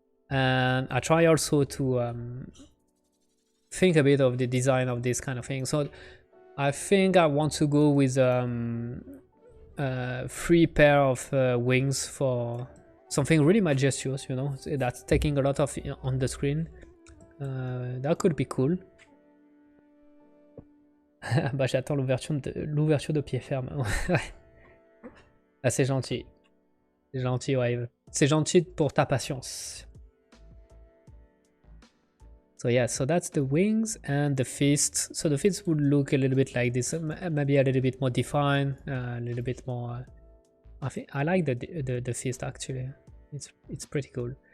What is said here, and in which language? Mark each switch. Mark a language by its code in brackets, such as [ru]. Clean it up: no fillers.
[en] And I try also to think a bit of the design of this kind of thing. So I think I want to go with 3 pair of wings for something really majestuous, you know, that's taking a lot of on the screen. That could be cool. [fr] Bah j'attends l'ouverture de pied ferme. Ah, c'est gentil. C'est gentil, Wave. C'est gentil pour ta patience. [en] So yeah, so that's the wings and the fists. So the fists would look a little bit like this, maybe a little bit more defined, a little bit more. I think I like the fist actually. It's pretty cool.